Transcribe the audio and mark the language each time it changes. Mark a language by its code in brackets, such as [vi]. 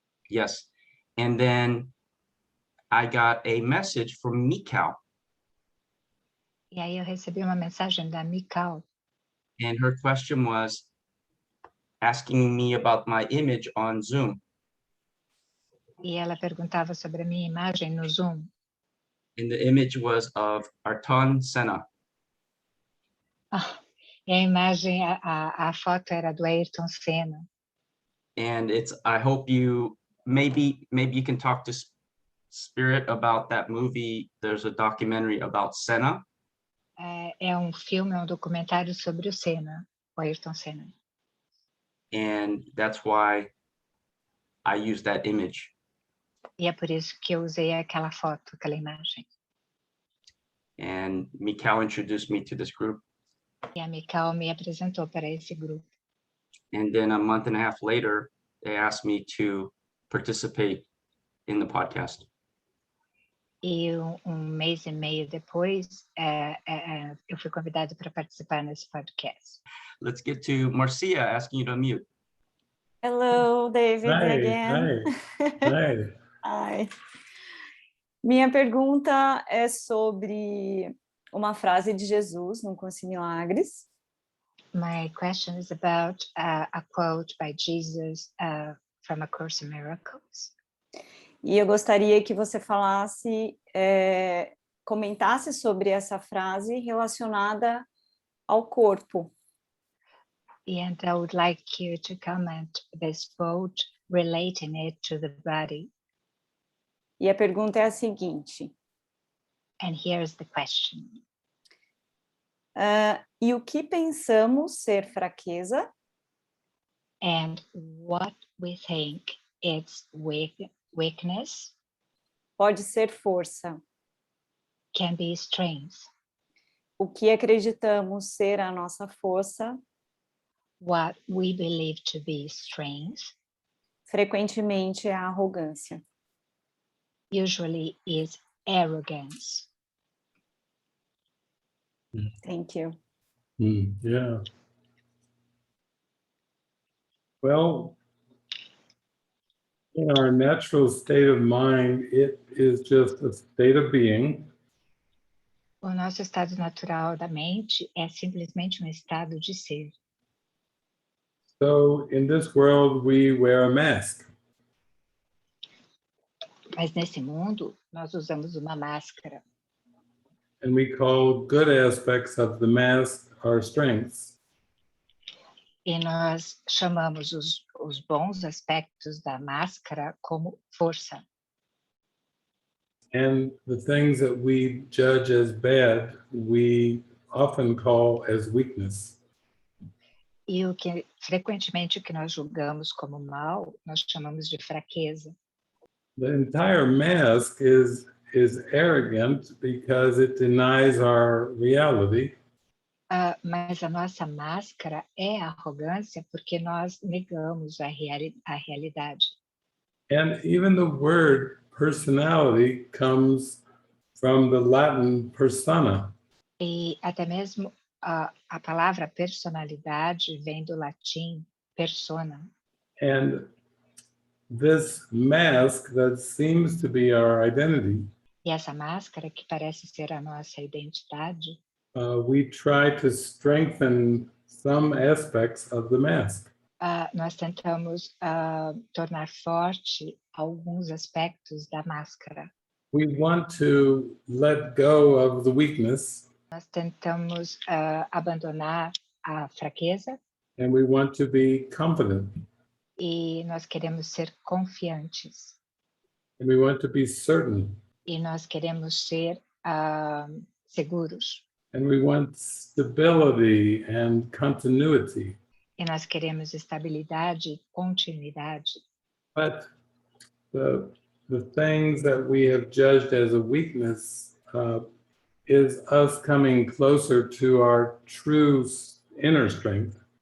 [en] Yes, and then I got a message from Mikau, [pt] E aí eu recebi uma mensagem da Mikau, [en] and her question was asking me about my image on Zoom. [pt] e ela perguntava sobre a minha imagem no Zoom. [en] And the image was of Ayrton Senna. [pt] E a imagem, a foto era do Ayrton Senna. [en] And I hope maybe you can talk to Spirit about that movie. There's a documentary about Senna. [pt] É um filme, um documentário sobre o Senna, o Ayrton Senna. [en] And that's why I used that image. [pt] E é por isso que eu usei aquela foto, aquela imagem. [en] And Mikau introduced me to this group. [pt] E a Mikau me apresentou para esse grupo. [en] And then a month and a half later, they asked me to participate in the podcast. [pt] E mês e meio depois, eu fui convidada para participar nesse podcast. [en] Let's get to Marcia asking you to unmute. Hello, David, again. Hi. Hi. [pt] Minha pergunta é sobre uma frase de Jesus no Curso em Milagres. [en] My question is about a quote by Jesus from A Course in Miracles. [pt] E eu gostaria que você falasse, comentasse sobre essa frase relacionada ao corpo. [en] And I would like you to comment this quote relating it to the body. [pt] E a pergunta é a seguinte. [en] And here's the question. [pt] E o que pensamos ser fraqueza? [en] And what we think it's weakness [pt] Pode ser força. [en] can be strength. [pt] O que acreditamos ser a nossa força? [en] What we believe to be strength [pt] Frequentemente é a arrogância. [en] usually is arrogance. Thank you. Yeah. Well, in our natural state of mind, it is just a state of being. [pt] O nosso estado natural da mente é simplesmente um estado de ser. [en] So in this world, we wear a mask. [pt] Mas nesse mundo, nós usamos uma máscara. [en] And we call good aspects of the mask our strengths. [pt] E nós chamamos os bons aspectos da máscara como força. [en] And the things that we judge as bad, we often call as weakness. [pt] E frequentemente o que nós julgamos como mal, nós chamamos de fraqueza. [en] The entire mask is arrogant because it denies our reality. [pt] Mas a nossa máscara é arrogância porque nós negamos a realidade. [en] And even the word personality comes from the Latin persona. [pt] E até mesmo a palavra personalidade vem do latim persona. [en] And this mask that seems to be our identity, [pt] E essa máscara que parece ser a nossa identidade, [en] we try to strengthen some aspects of the mask. [pt] nós tentamos tornar forte alguns aspectos da máscara. [en] We want to let go of the weakness, [pt] Nós tentamos abandonar a fraqueza [en] and we want to be confident, [pt] e nós queremos ser confiantes [en] and we want to be certain, [pt] e nós queremos ser seguros [en] and we want stability and continuity. [pt] e nós queremos estabilidade e continuidade. [en] But the things that we have judged as a weakness is us coming closer to our true inner strength.